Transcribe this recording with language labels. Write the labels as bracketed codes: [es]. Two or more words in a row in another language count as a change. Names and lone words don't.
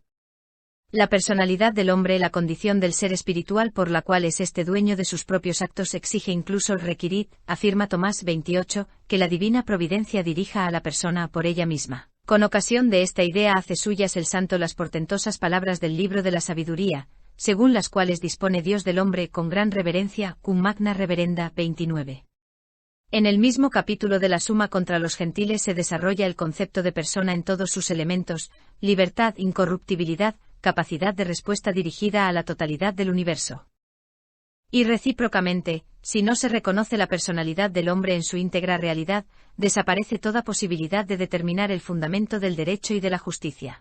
[es] La personalidad del hombre, la condición del ser espiritual por la cual es este dueño de sus propios actos exige incluso el requirid, afirma Tomás 28, que la divina providencia dirija a la persona por ella misma. Con ocasión de esta idea hace suyas el santo las portentosas palabras del libro de la sabiduría, según las cuales dispone Dios del hombre con gran reverencia, [la] cum magna reverenda. [es] 29. En el mismo capítulo de la Suma contra los gentiles se desarrolla el concepto de persona en todos sus elementos, libertad, incorruptibilidad, capacidad de respuesta dirigida a la totalidad del universo. Y recíprocamente, si no se reconoce la personalidad del hombre en su íntegra realidad, desaparece toda posibilidad de determinar el fundamento del derecho y de la justicia.